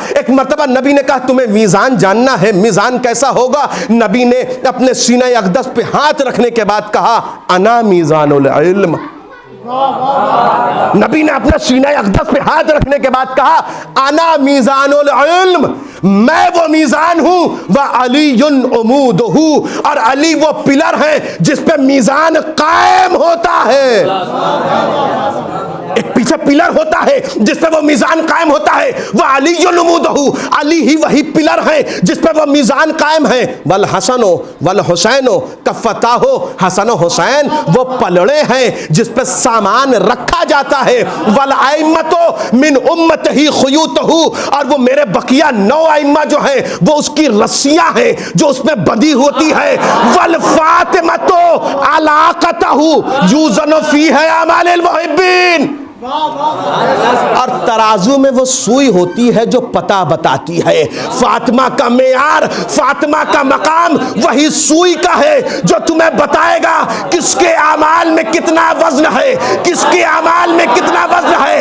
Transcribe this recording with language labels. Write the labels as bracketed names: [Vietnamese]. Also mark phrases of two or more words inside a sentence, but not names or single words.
[Hindi] एक मर्तबा नबी ने कहा तुम्हें मीज़ान जानना है, मीज़ान कैसा होगा? नबी ने अपने सीने अक़दस पे हाथ रखने के बाद कहा [Arabic] أنا ميزان العلم. [Hindi] नबी ने अपने सीने अक़दस पे हाथ रखने के बाद कहा [Arabic] أنا ميزان العلم, [Hindi] मैं वो मीज़ान हूं। [Arabic] وعليٌّ عموده, [Hindi] और अली वो पिलर है जिस पे मीज़ान कायम होता है। एक पीछे पिलर होता है जिस पे वो मीज़ान कायम होता है। [Arabic] وعليٌّ عموده, [Hindi] अली ही वही पिलर है जिस पे वो मीज़ान कायम है। [Arabic] والحسن والحسين كفتاه, [Hindi] हसन हुसैन वो पलड़े हैं जिस पे सामान रखा जाता है। [Arabic] वल आइम्मतो मिन उम्मतिही खुयूतहू, [Hindi] और वो मेरे बकिया 9 आइम्मा जो हैं वो उसकी रस्सियां हैं जो उसमें बंधी होती है। [Arabic] والفاطمة علاقته يوزن فيها أعمال المحبين, [Hindi] और तराजू में वो सुई होती है जो पता बताती है। फातिमा का मेयार, फातिमा का मकाम वही सुई का है जो तुम्हें बताएगा किसके अमाल में कितना वजन है, किसके अमाल में कितना वजन है।